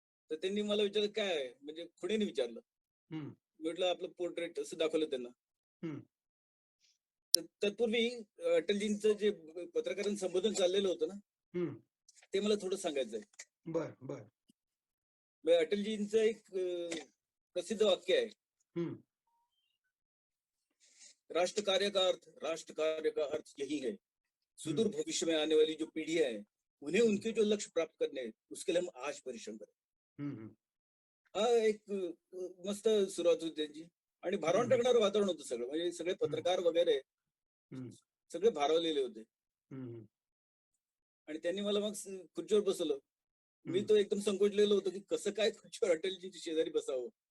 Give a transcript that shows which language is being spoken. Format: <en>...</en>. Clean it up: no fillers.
<mr>तर त्यांनी मला विचारलं, काय आहे? म्हणजे खुणेने विचारलं. म्हटलं आपलं पोर्ट्रेट असं दाखवलं त्यांना. तत्पूर्वी अटलजींचं जे पत्रकारांचं संबोधन चाललेलं होतं ना, ते मला थोडं सांगायचंय. बर. अटलजींचं एक प्रसिद्ध वाक्य आहे,</mr> <hi>राष्ट्र कार्य का अर्थ यही है, सुदूर भविष्य में आने वाली जो पीढ़ी है उन्हें उनके जो लक्ष्य प्राप्त करने हैं उसके लिए हम आज परिश्रम करें.</hi> <mr>हा एक मस्त सुरुवात होती त्यांची. आणि भारावून टाकणारं वातावरण होतं सगळं. म्हणजे सगळे पत्रकार वगैरे सगळे भारावलेले होते. आणि त्यांनी मला मग खुर्चीवर बसवलं. मी तो एकदम संकोचलेलो होतो की कसं काय खुर्चीवर अटलजींची शेजारी बसावं.</mr>